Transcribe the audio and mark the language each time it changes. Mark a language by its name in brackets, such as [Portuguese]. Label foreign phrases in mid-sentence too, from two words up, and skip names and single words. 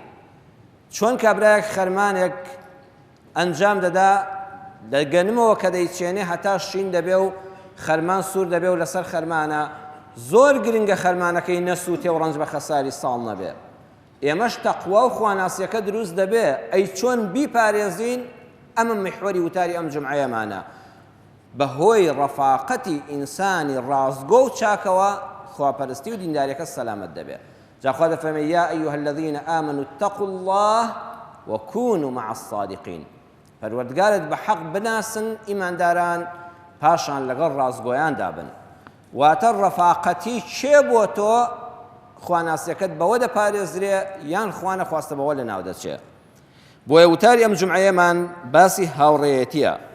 [Central Kurdish] چۆن کابرایەک خەرمانێک ئەنجام دەدا لە گەنمەوە کە دەیچێنێ هەتا شین دەبێ و خەرمان سوور دەبێ و لەسەر خەرمانە زۆر گرنگە خەرمانەکەی نەسووتێ و ڕەنج بە خەساری ساڵ نەبێ. ئێمەش تەقوا و خواناسیەکە دروست دەبێ. ئەی چۆن بیپارێزین؟ ئەمە میحوەری وتاری ئەم جومعەیەمانە. بەهۆی ڕەفاقەتی ئینسانی ڕازگۆ و چاکەوە خواپەرستی و دینداریەکە سەلامەت دەبێ. جا خوا دەفەرمێ [Arabic] يا أيها الذين آمنوا اتقوا الله وكونوا مع الصادقين. [Central Kurdish] پەروەردگارت بە حەق بناسن ئیمانداران پاشان لەگەڵ ڕازگۆیاندا بن. واتە ڕەفاقەتی چێ بۆ تۆ خواناسیەکەت بەوە دەپارێزرێ یان خوا نەخواستە بەوە لە ناو دەچێ. بۆیە وتاری ئەم جومعەیەمان باسی هاوڕێیەتیە.